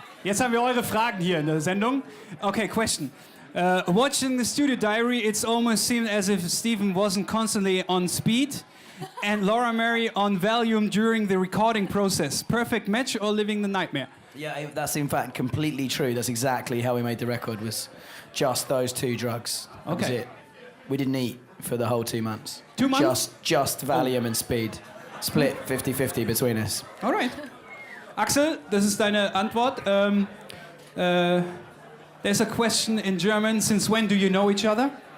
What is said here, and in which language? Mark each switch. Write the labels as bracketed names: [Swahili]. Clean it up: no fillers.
[German] Jetzt haben wir eure Fragen hier in der Sendung. [English] Okay, question. Watching the studio diary, it's almost seemed as if Stephen wasn't constantly on speed and Laura Mary on Valium during the recording process. Perfect match or living the nightmare? Yeah, that's in fact completely true. That's exactly how we made the record, was just those 2 drugs. That was Okay. it. We didn't eat for the whole 2 months. 2 months? Just Valium and speed. Split 50-50 between us. Alright. [German] Axel, das ist deine Antwort. [English] There's a question in German. Since when do you know each other?